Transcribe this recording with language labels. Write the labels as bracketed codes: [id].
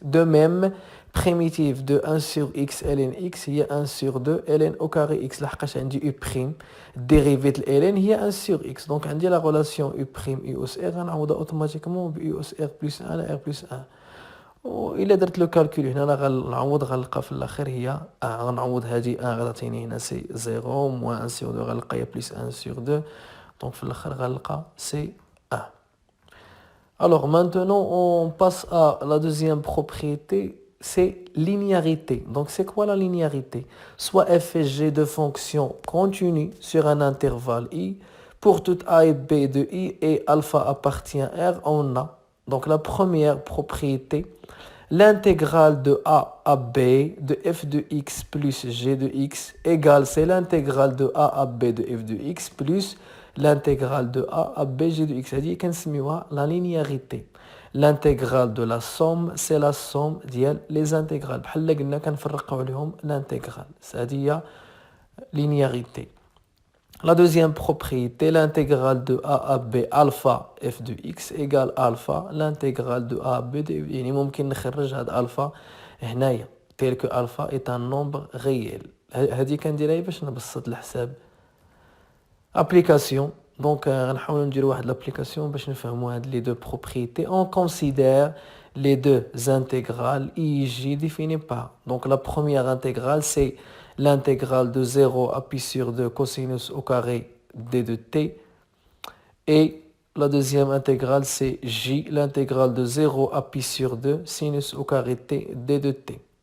[fr] De même primitive de 1 sur x ln x [ar] هي [fr] 1 sur 2 ln au carré x [ar] لحقاش عندي u بريم dérivée de ln هي 1 sur x دونك عندي لا relation u بريم u اس r غنعوضها اوتوماتيكمون ب u اس r بلس 1 على r بلس 1 وإلا درت لو كالكول هنا غنعوض غنلقى في الاخر هي غنعوض هذه غتعطيني هنا سي 0 موان 1 sur 2 غنلقى هي بلس 1 sur 2 دونك في الاخر غنلقى سي 1. [fr] Alors maintenant on passe à la deuxième propriété, c'est linéarité. Donc c'est quoi la linéarité? Soit f et g de fonctions continues sur un intervalle i pour toute a et b de i et alpha appartient à r on a donc la première propriété l'intégrale de a à b de f de x plus g de x égale c'est l'intégrale de a à b de f de x plus l'intégrale de a à b g de x. [ar] هذه كنسميوها [fr] la linéarité. L'intégrale de la somme c'est la somme ديال les intégrales [ar] بحال اللي قلنا كنفرقوا عليهم [fr] l'intégrale. [ar] هذه هي linéarité. [fr] La deuxième propriété, l'intégrale de a à b alpha f de x égale alpha l'intégrale de a à b de [ar] يعني ممكن نخرج هاد [fr] alpha هنايا tel que alpha est un nombre réel. [ar] هذه كنديرها باش نبسط الحساب. Application. Donc غنحاولوا نديروا واحد l'application باش نفهموا هاد [fr] les deux propriétés. On considère les deux intégrales i et j définies par. Donc la première intégrale c'est l'intégrale de 0 à pi sur 2 cosinus au carré d de t et la deuxième intégrale c'est j l'intégrale de 0 à pi sur 2 sinus au carré t d de t.